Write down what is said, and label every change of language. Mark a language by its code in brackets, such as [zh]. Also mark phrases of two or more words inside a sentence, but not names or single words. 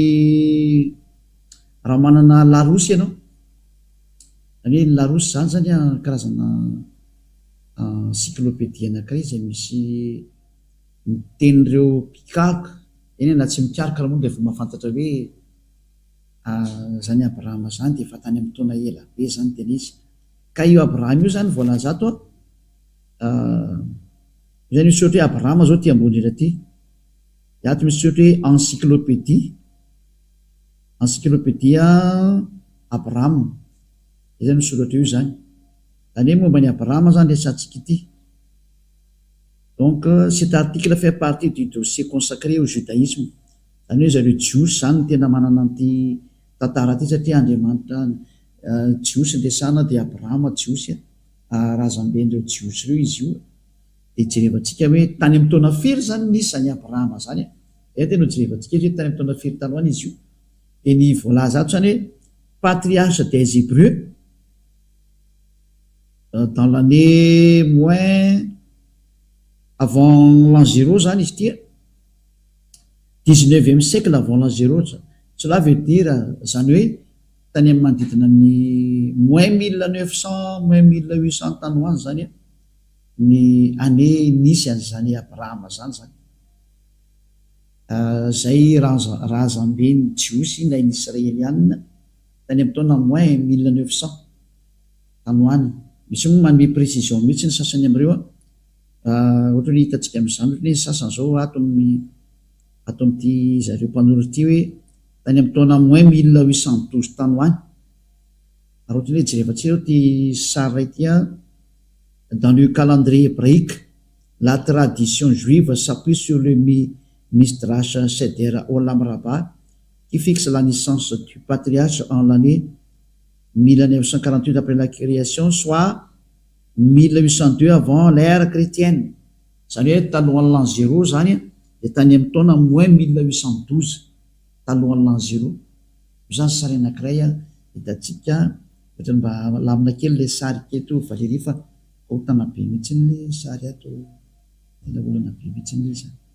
[mg] raha manana larosy ianao zany hoe larosy zany karazana encyclopédie anankiray izay misy mitenin'ireo mpikaroka eny na tsy mikaroka raha moa dia efa mahafantatra hoe zany Abrahama zany dia efa tany amin'ny taona ela be zany tena izy ka io Abrahama io zany voalaza ato zany misy ohatra hoe Abrahama zao ty ambony era ty ato misy ohatra hoe encyclopédie Abrahama zany misy ohatra io zany hoe momba ny Abrahama zany resantsika ity [fr] donc cet article fait partie du dossier consacré au judaïsme [mg] zany hoe zareo jiosy zany tena manana an'ity tantara ty satria Andriamanitra jiosy ndresana dia Abrahama jiosy razamben'ireo jiosy reo izy io dia jerevantsika hoe tany amin'ny taona firy zany nisy zany Abrahama zany tena jerevantsika hoe tany amin'ny taona firy taloha izy io dia ny voalaza ato zany hoe [fr] patriarche des Hébreux dans l'année moins avant l'an 0 [mg] zany izy tia [fr] 19e siècle avant l'an 0 cela veut dire [mg] zany hoe tany amin'ny manodidina ny moins 1900 moins 1800 tany hoany zany ny année nisy an'izany Abrahama zany zay razamben'ny jiosy na ny Israelianina tany amin'ny taona moins 1900 tanoany. Misy moa manome précision mihitsy ny sasany am'ireo ohatra ny hitantsika amin'izany ohatra ny sasany zao ato amin'ity zareo mpanoratra ity hoe tany amin'ny taona moins 1812 tanoany. Ary ohatra ny hoe jerevantsika ty sary ray ty [fr] dans le calendrier hébraïque, la tradition juive s'appuie sur le Midrash Seder Olam Rabbah qui fixe la naissance du patriarche en l'année 1948 après la création, soit 1802 avant l'ère chrétienne. [mg] Zany hoe talohan'ny l'an 0 zany de tany amin'ny taona moins 1812 talohan'ny l'an 0. Zany sary anankiray hitantsika ohatra mba lamina kely le sary keto Valérie fa hotana be mihitsy le sary ato tena olana be mihitsy izy.